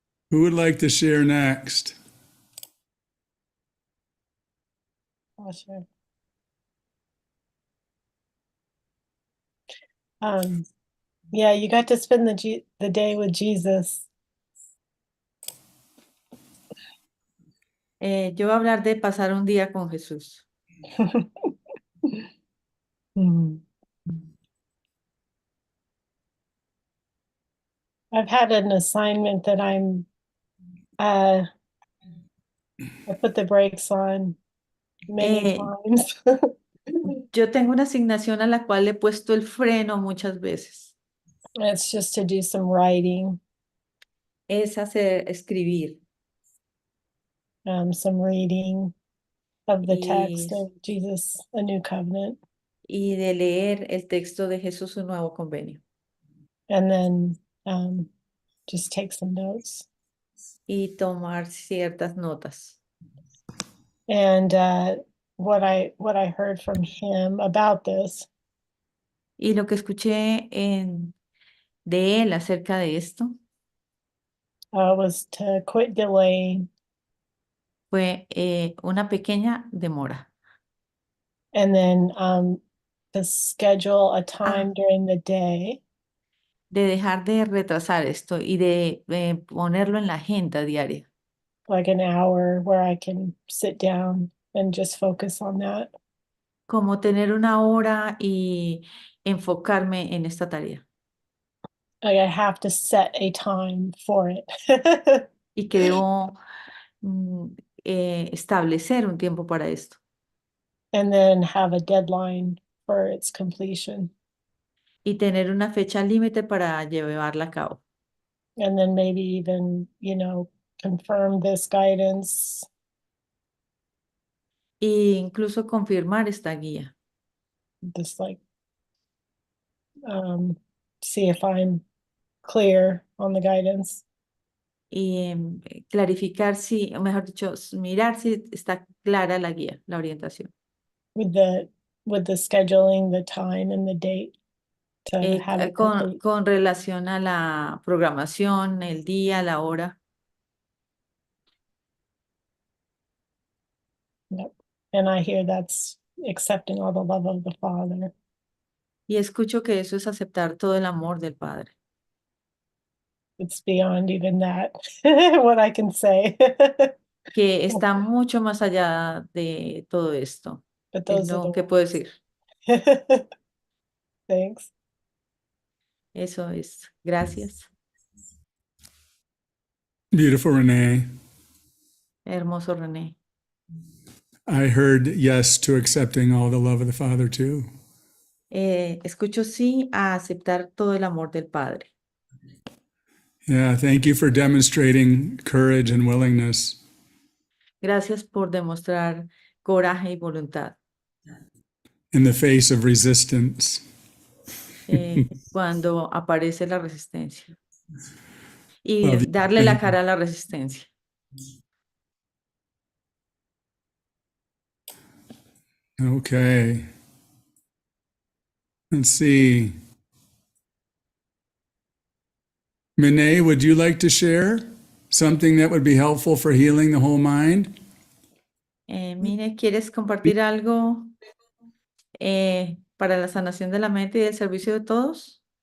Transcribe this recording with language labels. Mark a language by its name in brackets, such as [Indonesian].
[English] Who would like to share next? Oh, sure. Yeah, you got to spend the day with Jesus. [Spanish] Yo voy a hablar de pasar un día con Jesús. Hmm. [English] I've had an assignment that I put the brakes on many times. [Spanish] Yo tengo una asignación a la cual le he puesto el freno muchas veces. [English] It's just to do some writing, [Spanish] Es escribir [English] some reading of the text [Spanish] y, [English] of Jesus, a new covenant, [Spanish] y de leer el texto de Jesús, un nuevo convenio. [English] and then just take some notes. [Spanish] Y tomar ciertas notas. [English] And what I heard from him about this [Spanish] Y lo que escuché de él acerca de esto [English] was to quit delaying [Spanish] fue una pequeña demora. [English] and then to schedule a time during the day [Spanish] De dejar de retrasar esto y de ponerlo en la agenda diaria. [English] like an hour where I can sit down and just focus on that. [Spanish] Como tener una hora y enfocarme en esta tarea. [English] Like I have to set a time for it. [Spanish] Y que debo establecer un tiempo para esto. [English] And then have a deadline for its completion. [Spanish] Y tener una fecha límite para llevarla a cabo. [English] And then maybe even, confirm this guidance. [Spanish] E incluso confirmar esta guía. [English] Just like see if I'm clear on the guidance. [Spanish] Y clarificar si, o mejor dicho, mirar si está clara la guía, la orientación. [English] With the scheduling, the time and the date to have it complete. [Spanish] Con relación a la programación, el día, la hora. [English] Yep. And I hear that's accepting all the love of the Father. [Spanish] Y escucho que eso es aceptar todo el amor del Padre. [English] It's beyond even that, what I can say. [Spanish] Que está mucho más allá de todo esto. [English] But [Spanish] Es [English] those are [Spanish] lo que puedo [English] words. [Spanish] decir. [English] Thanks. [Spanish] Eso es. Gracias. [English] Beautiful, Renee. [Spanish] Hermoso René. [English] I heard yes to accepting all the love of the Father too. [Spanish] Escucho sí a aceptar todo el amor del Padre. [English] Yeah, thank you for demonstrating courage and willingness. [Spanish] Gracias por demostrar coraje y voluntad. [English] In the face of resistance. [Spanish] Cuando aparece la resistencia. Y [English] Love you. [Spanish] darle la cara a la resistencia. [English] Okay. Let's see. Renee, would you like to share something that would be helpful for healing the whole mind? [Spanish] Mine, ¿quieres compartir algo para la sanación de la mente y del servicio de todos?